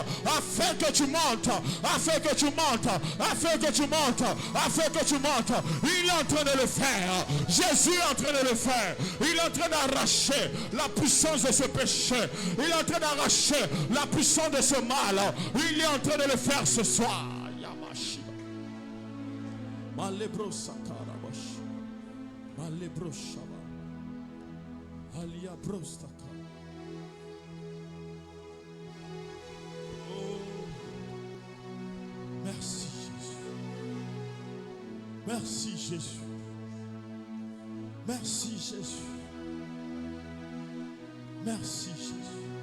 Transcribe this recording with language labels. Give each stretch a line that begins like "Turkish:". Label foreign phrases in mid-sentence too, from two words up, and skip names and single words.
French: Afin que tu montes. Afin que tu montes. Afin que tu montes. Afin que tu montes. Il est en train de le faire. Jésus est en train de le faire. Il est en train d'arracher la puissance de ce péché. Il est en train d'arracher la puissance de ce mal. Il est en train de le faire ce soir. Yamashi. Malebro sakarabash. Malebro shaba. Alia brostaka. Oh. Merci Jésus. Merci Jésus. Merci Jésus. Merci Jésus.